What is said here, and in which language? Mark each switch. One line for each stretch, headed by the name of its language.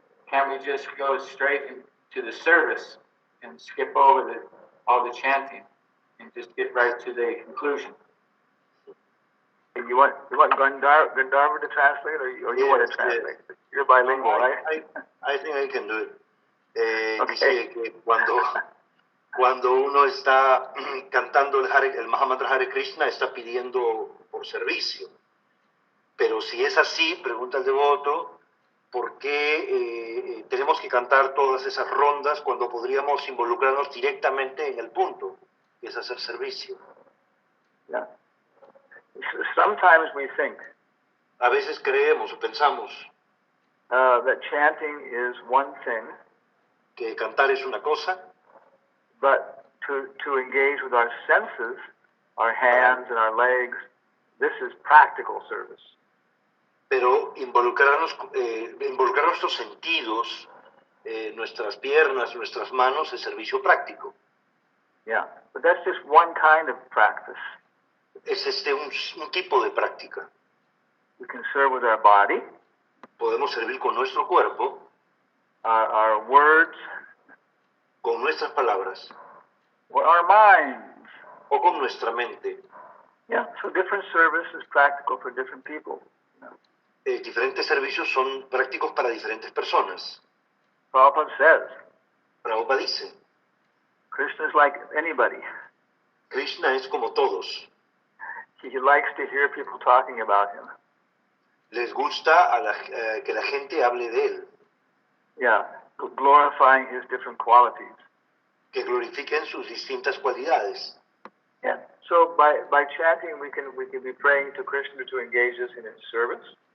English: Can't we just go straight into the service and skip over all the chanting and just get right to the conclusion? You you want Gandharva to translate, or you want to translate? You're bilingual, right? I think I can do it. Okay.
Spanish: Dice que cuando uno está cantando el Mahamantra Hare Krishna, está pidiendo por servicio. Pero si es así, pregunta el devoto, ¿por qué tenemos que cantar todas esas rondas cuando podríamos involucrarnos directamente en el punto, que es hacer servicio?
English: Yeah. Sometimes we think
Spanish: A veces creemos o pensamos
English: that chanting is one thing,
Spanish: que cantar es una cosa,
English: but to engage with our senses, our hands and our legs, this is practical service.
Spanish: pero involucrar nuestros sentidos, nuestras piernas, nuestras manos, es servicio práctico.
English: Yeah, but that's just one kind of practice.
Spanish: Es un tipo de práctica.
English: We can serve with our body,
Spanish: Podemos servir con nuestro cuerpo,
English: our words,
Spanish: con nuestras palabras
English: or our minds.
Spanish: o con nuestra mente.
English: Yeah, so different service is practical for different people.
Spanish: Diferentes servicios son prácticos para diferentes personas.
English: Prabhupada says,
Spanish: Prabhupada dice,
English: Krishna is like anybody.
Spanish: Krishna es como todos.
English: He likes to hear people talking about him.
Spanish: Les gusta que la gente hable de él,
English: Yeah, glorifying his different qualities.
Spanish: que glorifiquen sus distintas cualidades.
English: Yeah. So by chanting, we can be praying to Krishna to engage us in his service.